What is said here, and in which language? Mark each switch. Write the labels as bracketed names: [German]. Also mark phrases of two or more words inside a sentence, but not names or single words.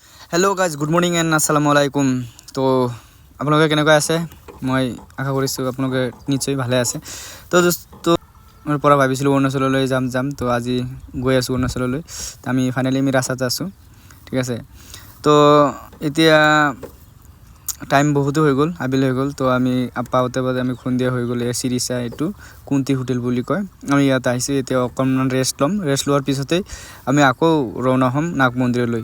[English] hello guys good morning and [Arabic] السلام عليكم. [Assamese] তো আপোনালোকে কেনেকুৱা আছে মই আশা কৰিছোঁ আপোনালোকে নিশ্চয় ভালে আছে। [Hindi] तो दोस्तो मैं [Assamese] পৰা ভাবিছিলোঁ অৰুণাচললৈ যাম তো আজি গৈ আছোঁ অৰুণাচললৈ। আমি ফাইনালি আমি ৰাস্তাত আছোঁ, ঠিক আছে। তো এতিয়া টাইম বহুতো হৈ গ'ল, আবেলি হৈ গ'ল। তো আমি পাওঁতে আমি সন্ধিয়া হৈ গ'ল। এই চিৰিচা এইটো কুন্তি হোটেল বুলি কয়। আমি ইয়াত আহিছোঁ, এতিয়া অকণমান ৰেষ্ট লোৱাৰ পিছতেই আমি আকৌ ৰওনা হ'ম নাগ মন্দিৰলৈ।